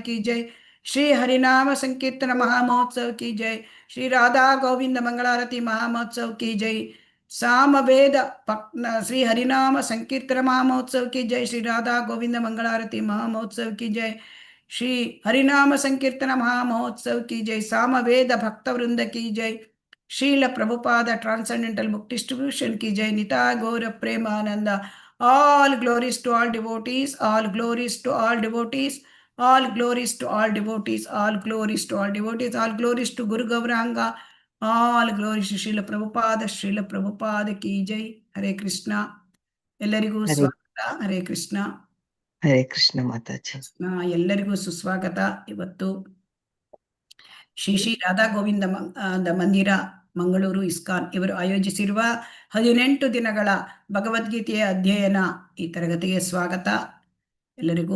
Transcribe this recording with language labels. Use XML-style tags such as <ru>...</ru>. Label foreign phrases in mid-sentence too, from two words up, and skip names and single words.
<hi>की जय श्री हरिनाम संकीर्तन महामहोत्सव की जय श्री राधा गोविंद मंगलारती महामहोत्सव की जय सामवेद श्री हरिनाम संकीर्तन महामहोत्सव की जय श्री राधा गोविंद मंगलारती महामहोत्सव की जय श्री हरिनाम संकीर्तन महामहोत्सव की जय सामवेद भक्त वृंद की जय शील प्रभुपाद</hi> <en>transcendental book distribution</en> <hi>की जय निताय गौर प्रेमानंद</hi> <en>all glories to all devotees All glories to all devotees, all glories to all devotees, all glories to Guru Gauranga, all glories to Srila Prabhupada ki jai. Hare Krishna.</en> <kn>ಎಲ್ಲರಿಗೂ ಹರೇ ಸ್ವಾಗತ. ಹರೇ ಕೃಷ್ಣ. ಹರೇ ಕೃಷ್ಣ ಮಾತಾಜಿ. ಎಲ್ಲರಿಗೂ ಸುಸ್ವಾಗತ. ಇವತ್ತು ಶ್ರೀ ಶ್ರೀ ರಾಧಾ ಗೋವಿಂದ ಮಂದಿರ ಮಂಗಳೂರು ಇಸ್ಕಾನ್ ಇವರು ಆಯೋಜಿಸಿರುವ 18 ದಿನಗಳ ಭಗವದ್ಗೀತೆಯ ಅಧ್ಯಯನ ಈ ತರಗತಿಗೆ ಸ್ವಾಗತ ಎಲ್ಲರಿಗೂ.</kn>